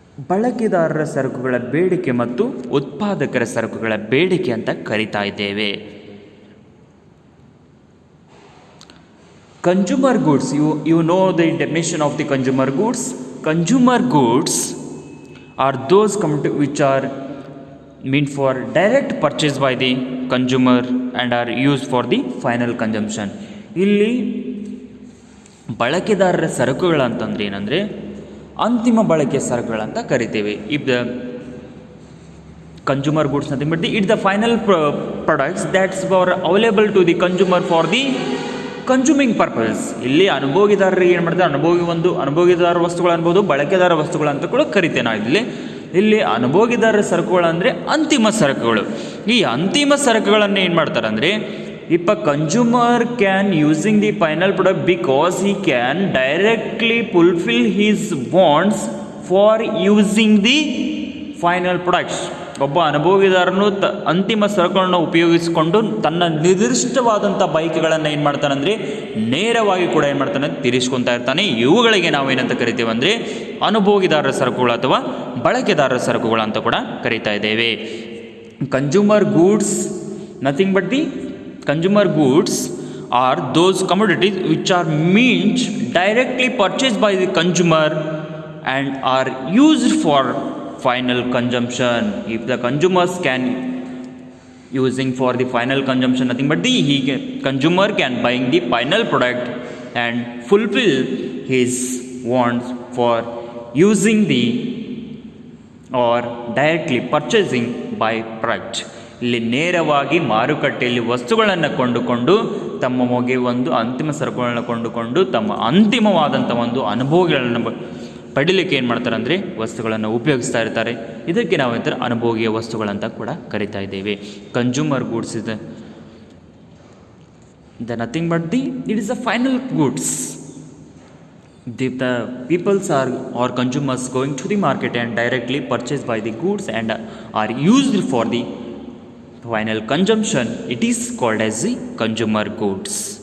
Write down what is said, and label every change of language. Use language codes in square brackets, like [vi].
[kn] ಬಳಕೆದಾರರ ಸರಕುಗಳ ಬೇಡಿಕೆ ಮತ್ತು ಉತ್ಪಾದಕರ ಸರಕುಗಳ ಬೇಡಿಕೆ ಅಂತ ಕರಿತಾ ಇದ್ದೇವೆ. [en] Consumer goods, you know the definition of the consumer goods. Consumer goods are those community which are meant for direct purchase by the consumer and are used for the final consumption. [kn] ಇಲ್ಲಿ ಬಳಕೆದಾರರ ಸರಕುಗಳಂತಂದ್ರೆ ಏನಂದರೆ ಅಂತಿಮ ಬಳಕೆಯ ಸರಕುಗಳಂತ ಕರಿತೇವೆ. [en] If the consumer goods nothing but it the final products that's for available to the consumer for the consuming purpose. [kn] ಇಲ್ಲಿ ಅನುಭೋಗಿದಾರರಿಗೆ ಏನು ಮಾಡ್ತಾರೆ, ಅನುಭೋಗಿದಾರ ವಸ್ತುಗಳು ಅನ್ಬೋದು, ಬಳಕೆದಾರ ವಸ್ತುಗಳು ಅಂತ ಕೂಡ ಕರಿತೇವೆ ನಾವು. ಇಲ್ಲಿ ಅನುಭೋಗಿದಾರರ ಸರಕುಗಳು ಅಂದರೆ ಅಂತಿಮ ಸರಕುಗಳು. ಈ ಅಂತಿಮ ಸರಕುಗಳನ್ನು ಏನು ಮಾಡ್ತಾರೆ ಅಂದರೆ [en] If a consumer can using the final product because he can directly fulfil his wants for using the final products. [kn] ಒಬ್ಬ ಅನುಭೋಗಿದಾರನು ಅಂತಿಮ ಸರಕುಗಳನ್ನು ಉಪಯೋಗಿಸಿಕೊಂಡು ತನ್ನ ನಿರ್ದಿಷ್ಟವಾದಂಥ ಬೈಕ್ಗಳನ್ನು ಏನು ಮಾಡ್ತಾನಂದರೆ ನೇರವಾಗಿ ಕೂಡ ಏನು ಮಾಡ್ತಾನೆ ತೀರಿಸ್ಕೊತಾ ಇರ್ತಾನೆ. ಇವುಗಳಿಗೆ ನಾವು ಏನಂತ ಕರಿತೇವೆ ಅಂದರೆ ಅನುಭೋಗಿದಾರರ ಸರಕುಗಳು ಅಥವಾ ಬಳಕೆದಾರರ ಸರಕುಗಳು ಅಂತ ಕೂಡ ಕರಿತಾ ಇದ್ದೇವೆ. [en] consumer goods, nothing but the consumer goods are those commodities which are meant directly purchased by the consumer and are used for final consumption. If the consumers can using for the final consumption, nothing but the consumer can buying the final product and fulfill his wants for using the or directly purchasing by product. [kn] ಇಲ್ಲಿ ನೇರವಾಗಿ ಮಾರುಕಟ್ಟೆಯಲ್ಲಿ ವಸ್ತುಗಳನ್ನು ಕೊಂಡುಕೊಂಡು ತಮ್ಮ ಮೊಗೆ ಒಂದು ಅಂತಿಮ ಸರಕುಗಳನ್ನು ಕೊಂಡುಕೊಂಡು ತಮ್ಮ ಅಂತಿಮವಾದಂಥ ಒಂದು ಅನುಭವಗಳನ್ನು ಪಡೀಲಿಕ್ಕೆ ಏನು ಮಾಡ್ತಾರೆ ಅಂದರೆ ವಸ್ತುಗಳನ್ನು ಉಪಯೋಗಿಸ್ತಾ ಇರ್ತಾರೆ. ಇದಕ್ಕೆ ನಾವು ಎಂತಾರೆ ಅನುಭೋಗಿಯ ವಸ್ತುಗಳಂತ ಕೂಡ ಕರಿತಾ ಇದ್ದೇವೆ. [en] Consumer goods ಇದೆ the nothing but the it is the final goods. The peoples or consumers going to the market and directly purchase by the goods and are used for the final consumption. It is called as the consumer goods.